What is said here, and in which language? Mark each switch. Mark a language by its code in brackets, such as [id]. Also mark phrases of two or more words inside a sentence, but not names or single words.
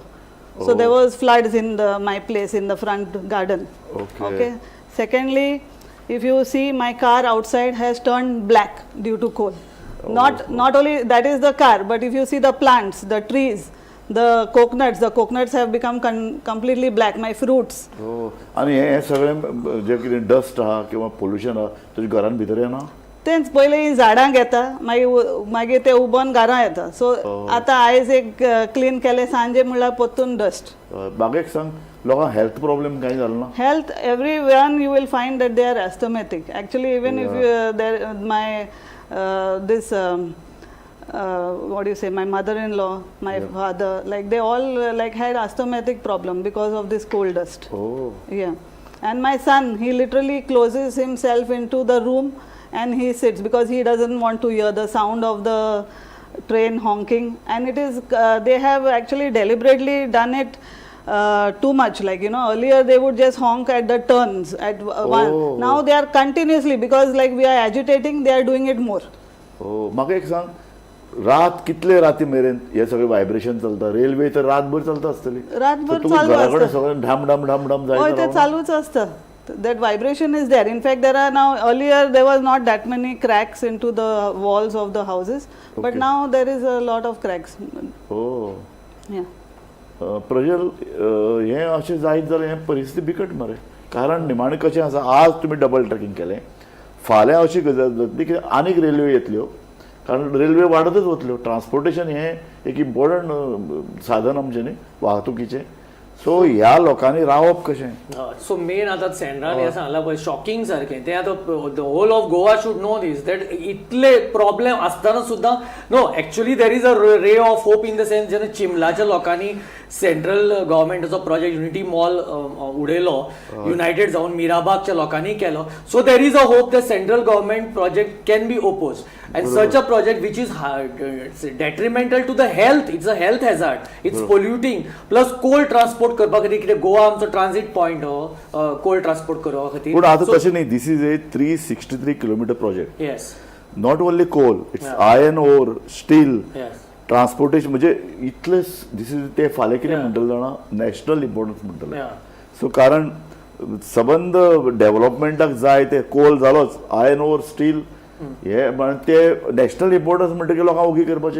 [en] So there was floods in my place in the front garden. Okay. Secondly, if you see, my car outside has turned black due to coal. Not only that is the car, but if you see the plants, the trees, the coconuts have become completely black. My fruits. [kok] आणि हे सगळें जे कितें डस्ट आहा किंवा पोल्युशन आहा तुज्या घरान भितर येना? तेंच पयलीं ही झाडांक येता, मागीर ते उबोन घरां येता. सो आतां आयज एक क्लीन केलें, सांजे म्हणल्यार पोत्तून डस्ट. म्हाका एक सांग, लोकांक [en] health problem [kok] कांय जालो ना? [en] Health, everyone you will find that they are asthmatic. Actually, even if what do you say, my mother-in-law, my father, like they all had asthmatic problem because of this coal dust. Yeah. And my son, he literally closes himself into the room and he sits because he doesn't want to hear the sound of the train honking. And it is they have actually deliberately done it too much. Like, earlier they would just honk at the turns at one. Now they are continuously, because like we are agitating, they are doing it more. [kok] म्हाका एक सांग, रात कितले राती मेरेन हे सगळे व्हायब्रेशन चलता? रेल्वे तर रातभर चलता आसतली. रातभर चालू घराकडे सगळें ढाम ढाम ढाम ढाम हय, ते चालूच आसता. [en] That vibration is there. In fact, there are now, earlier there was not that many cracks into the walls of the houses, but now there is a lot of cracks. Yeah. [kok] प्रजल, हें अशें जायत जाल्यार हें परिस्थिती बिकट मरे. कारण निमाणें कशें आसा, आज तुमी [en] double tracking [kok] केलें, फाल्यां अशी गजाल जातली की आनीक रेल्वे येतल्यो, कारण रेल्वे वाडतच वतल्यो. ट्रान्सपोर्टेशन हें एक इम्पॉर्टंट साधन आमचें न्ही वाहतुकीचें. सो ह्या लोकांनी रावप कशें? सो मेन आता सँड्रान हे सांगला पळय शॉकिंग सारकें तें आतां [en] the whole of Goa should know this that [kok] इतले प्रॉब्लेम आसतना [en] सुद्दां no actually there is a ray of hope in the sense [kok] जेन्ना चिंबलाच्या लोकांनी सेंट्रल गव्हर्मेंटाचो प्रोजेक्ट युनिटी मॉल उडयलो युनायटेड जावन मिराबागच्या लोकांनी केलो [en] so there is a hope the central government project can be opposed and such a project which is detrimental to the health it's a health hazard it's polluting plus coal transport [kok] करपा खातीर कितें गोवा आमचो ट्रान्झीट पॉयंट हो कोल ट्रान्सपोर्ट करपा खातीर पूण आतां तशें न्ही [en] this is a 363 kilometre project येस not only coal it's iron ore steel येस [kok] ट्रान्सपोर्टेशन म्हणजे इतले [en] this is [kok] ते फाल्यां कितें म्हणटले जाणा [en] national importance [kok] म्हणटले सो कारण सबंद डेव्हलपमेंटाक जाय ते कोल जालोच [en] iron ore steel [kok] हे ते [en] national importance [kok] म्हणटकीर लोकांक उगी करपाचें